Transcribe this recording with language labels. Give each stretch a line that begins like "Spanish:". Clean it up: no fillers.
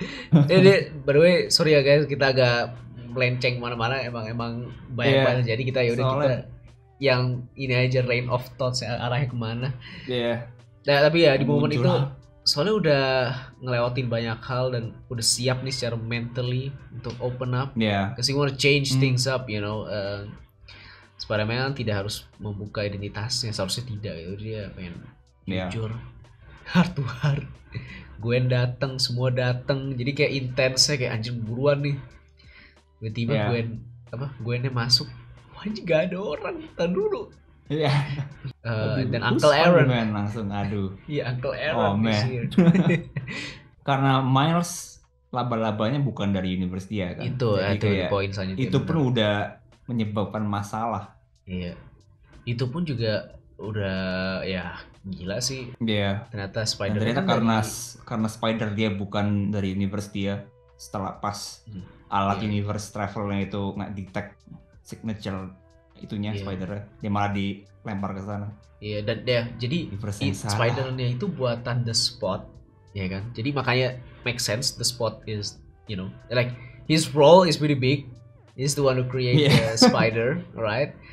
English: By the way, sorry
Indonesian: ya
English: guys,
Indonesian: kita agak melenceng mana-mana, emang banyak banget. Jadi kita kita yang ini aja rain of thoughts, arahnya kemana. Iya. Nah, tapi ya di momen itu soalnya udah ngelewatin banyak hal dan udah siap nih secara
English: mentally
Indonesian: untuk
English: open up. Cause he wanna change things up, you know.
Indonesian: Spider-Man tidak harus membuka identitasnya, seharusnya tidak gitu. Dia pengen jujur,
English: heart to heart.
Indonesian: Gwen datang, semua datang, jadi kayak intensnya kayak anjir buruan nih. Tiba-tiba Gwennya masuk, wah anjir gak ada orang, tahan dulu. Dan Uncle Aaron langsung aduh. Iya, Uncle Aaron karena Miles laba-labanya bukan dari universe dia kan. Itu poin selanjutnya. Itu pun udah menyebabkan masalah. Iya. Itu pun juga udah ya gila sih. Iya. Ternyata Spider ternyata karena Spider dia bukan dari universe dia, setelah pas alat universe travelnya itu nggak
English: detect signature
Indonesian: itunya Spider-nya, dia malah dilempar ke sana. Iya, dan jadi Spider-nya itu buatan The Spot, ya kan? Jadi makanya
English: make sense The Spot is, you know, like his role is pretty big. He's the one who create the Spider, right?